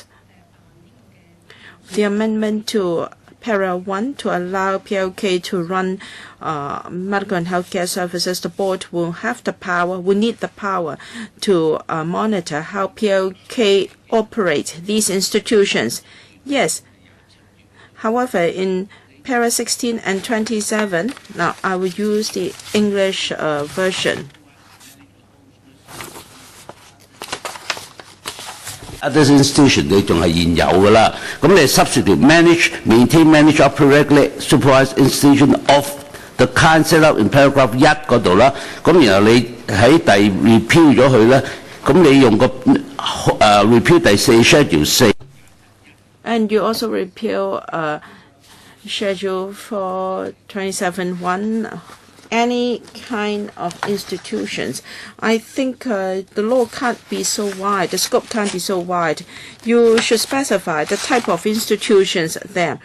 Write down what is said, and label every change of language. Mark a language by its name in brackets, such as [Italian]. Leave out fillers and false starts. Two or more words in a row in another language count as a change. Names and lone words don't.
[English] The amendment to para 1 to allow PLK to run medical and healthcare services, the board will need the power to monitor how PLK operate these institutions. Yes. However, in para 16 and 27, now I will use the English version. Other institutions [Cantonese] 你仲係現有㗎啦，咁你 [English] substitute manage, maintain, manage, operate, regulate, supervise institution of the kind set up in paragraph 1 [Cantonese] 嗰度啦，咁然後你喺第 [English] repeal [Cantonese] 咗佢咧，咁你用個 [English] repeal 第4 schedule 4。 And you also repeal schedule for 27(1). Any kind of institutions. I think the law can't be so wide, the scope can't be so wide. You should specify the type of institutions there.